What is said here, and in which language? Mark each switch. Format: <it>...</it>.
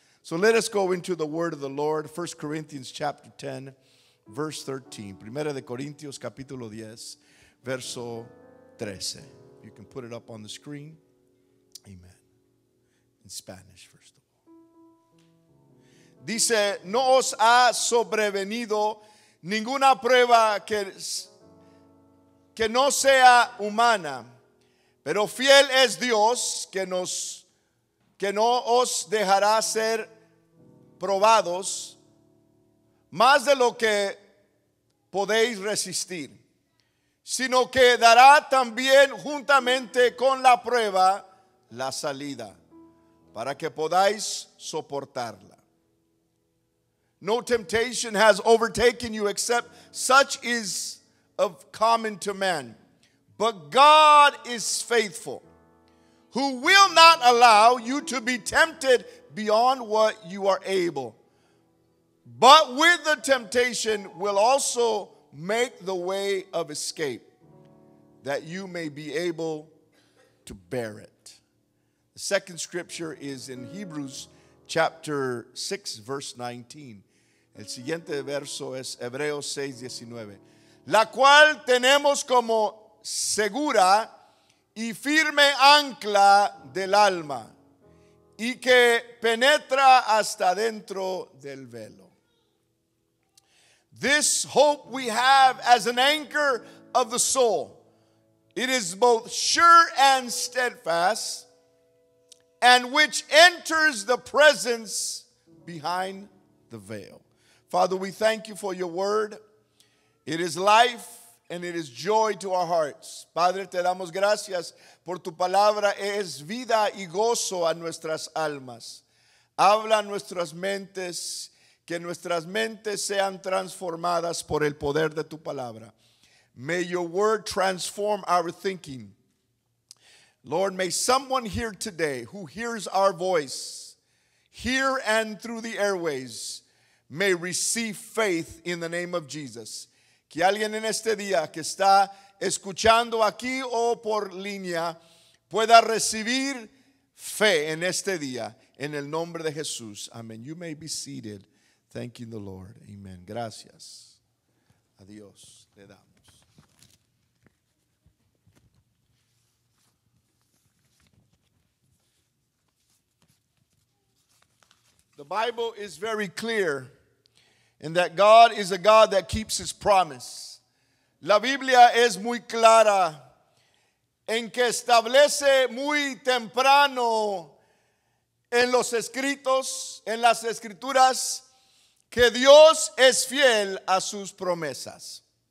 <en>So let us go into the word of the Lord. 1 Corinthians chapter 10, verse 13.</en> <es>Primera de Corintios capítulo 10, verso 13.</es> <en>You can put it up on the screen. Amen. In Spanish first of all.</en> <es>Dice, no os ha sobrevenido ninguna prueba que no sea humana, pero fiel es Dios que no os dejará ser probados más de lo que podéis resistir, sino que dará también juntamente con la prueba la salida, para que podáis soportarla.</es> <en>No temptation has overtaken you except such is of common to man. But God is faithful, who will not allow you to be tempted beyond what you are able, but with the temptation will also make the way of escape, that you may be able to bear it. The second scripture is in Hebrews chapter 6, verse 19.</en> <es>El siguiente verso es Hebreos 6:19, la cual tenemos como segura y firme ancla del alma, y que penetra hasta dentro del velo.</es> <en>This hope we have as an anchor of the soul. It is both sure and steadfast, and which enters the presence behind the veil. Father, we thank you for your word. It is life and it is joy to our hearts.</en> <es>Padre, te damos gracias por tu palabra. Es vida y gozo a nuestras almas. Habla nuestras mentes, que nuestras mentes sean transformadas por el poder de tu palabra.</es> <en>May your word transform our thinking. Lord, may someone here today who hears our voice, here and through the airways, may receive faith in the name of Jesus.</en> <es>Que alguien en este día que está escuchando aquí o por línea pueda recibir fe en este día, en el nombre de Jesús. Amén.</es> <en>You may be seated, thanking the Lord.</en> <es>Amen. Gracias. Adiós. Le damos.</es> <en>The Bible is very clear in that God is a God that keeps His promise.</en> <es>La Biblia es muy clara en que establece muy temprano en los escritos, en las escrituras, que Dios es fiel a sus promesas.</es>